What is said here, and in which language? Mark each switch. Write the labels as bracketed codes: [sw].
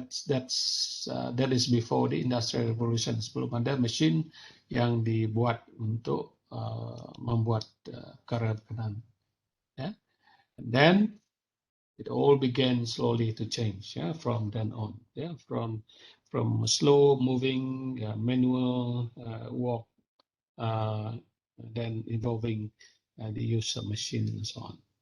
[en] That is before the industrial revolution. [ms] Sebelum ada mesin yang dibuat untuk membuat kerajinan. [en] Yeah? And then it all began slowly to change, yeah, from then on. Yeah? From slow moving manual work, then involving the use of machines and so on.